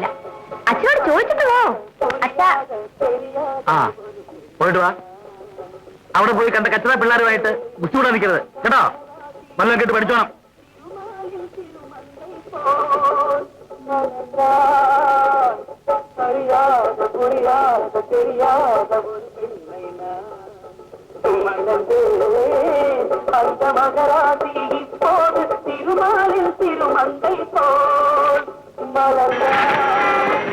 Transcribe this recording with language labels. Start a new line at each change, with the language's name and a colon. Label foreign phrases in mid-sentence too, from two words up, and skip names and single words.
Malayalam: അച്ഛനോട് ചോദിച്ചിട്ട് പോ. അച്ഛാ, പോയിട്ട് വാ. അവിടെ പോയി കണ്ട കച്ചറ പിള്ളേരുമായിട്ട് ബുദ്ധിമുട്ടാ നിൽക്കരുത് കേട്ടോ. വല്ലതും കേട്ട് പഠിച്ചോണം.
Tamil: அறியாத புரியாத தெரியாத ஒரு அந்த மகராசி இப்போது திருமாலில் திருமந்தை போல் மலர்ந்தார்.